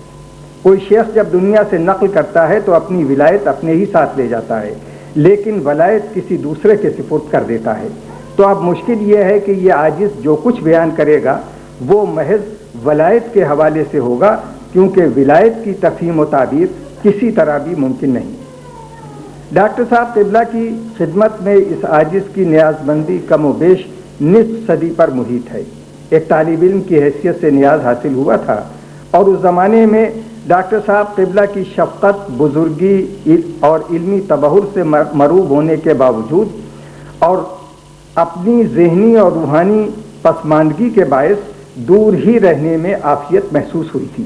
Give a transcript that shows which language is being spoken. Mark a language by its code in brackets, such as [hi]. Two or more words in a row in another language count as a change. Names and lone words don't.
[ur] کوئی شیخ جب دنیا سے نقل کرتا ہے تو اپنی ولایت اپنے ہی ساتھ لے جاتا ہے، لیکن ولایت کسی دوسرے کے سپرد کر دیتا ہے۔ تو اب مشکل یہ ہے کہ یہ عاجز جو کچھ بیان کرے گا وہ محض ولایت کے حوالے سے ہوگا، کیونکہ ولایت کی تفہیم و تعبیر کسی طرح بھی ممکن نہیں۔ ڈاکٹر صاحب قبلہ کی خدمت میں اس عاجز کی نیاز مندی کم و بیش نصف صدی پر محیط ہے۔ ایک طالب علم کی حیثیت سے نیاز حاصل ہوا تھا، اور اس زمانے میں ڈاکٹر صاحب قبلہ کی شفقت، بزرگی اور علمی تبحر سے مروب ہونے کے باوجود اور اپنی ذہنی اور روحانی پسماندگی کے باعث دور ہی رہنے میں عافیت محسوس ہوئی تھی۔